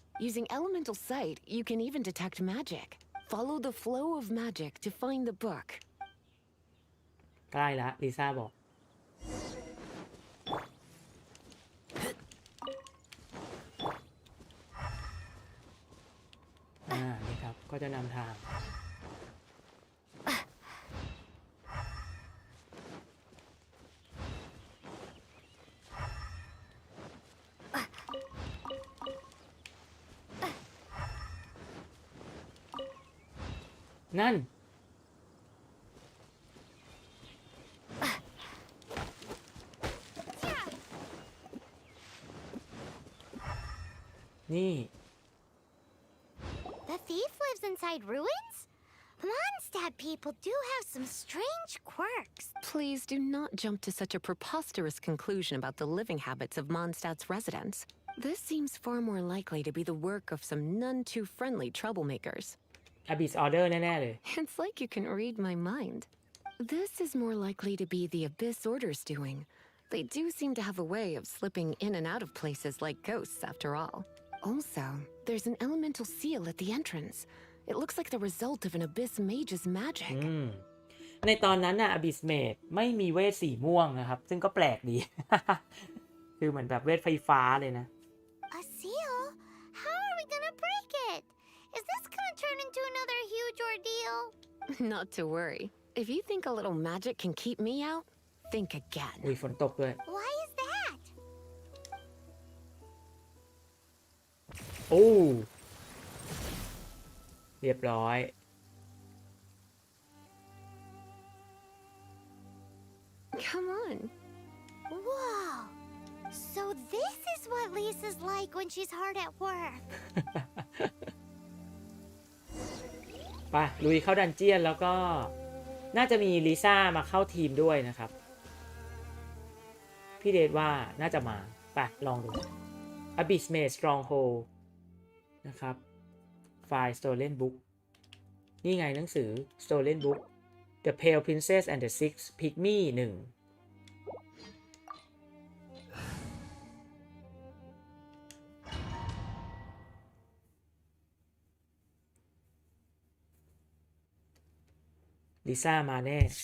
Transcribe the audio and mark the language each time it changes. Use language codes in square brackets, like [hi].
[en] Using elemental sight, you can even detect magic. Follow the flow of magic to find the book. [th] ใกล้ละลิซ่าบอก นี่ครับก็จะนำทางนั่นนี่ [en] The thief lives inside ruins? Mondstadt people do have some strange quirks. Please do not jump to such a preposterous conclusion about the living habits of Mondstadt's residents. This seems far more likely to be the work of some none too friendly troublemakers. [th] Abyss Order แน่ๆเลย [en] It's like you can read my mind. This is more likely to be the Abyss Order's doing. They do seem to have a way of slipping in and out of places like ghosts, after all. Also, There's an elemental seal at the entrance. It looks like the result of an abyss mage's magic. [th] ในตอนนั้นน่ะ Abyss Mage ไม่มีเวทสีม่วงนะครับซึ่งก็แปลกดี คือเหมือนแบบเวทไฟฟ้าเลยนะ [en] A seal? How are we gonna break it? Is this gonna turn into another huge ordeal? Not to worry. If you think a little magic can keep me out, think again. [th] อุ้ยฝนตกด้วย [en] Why is that? [th] โอ้เรียบร้อย [en] Come on. Whoa! So this is what Lisa's like when she's hard at work. [th] ไปลุยเข้าดันเจียนแล้วก็น่าจะมีลิซ่ามาเข้าทีมด้วยนะครับ พี่เดชว่าน่าจะมาไปลองดู Abyss Mage Stronghold นะครับไฟล์ Stolen Book นี่ไงหนังสือ Stolen Book The Pale Princess and the Six Pygmy 1ลิซ่ามาแน่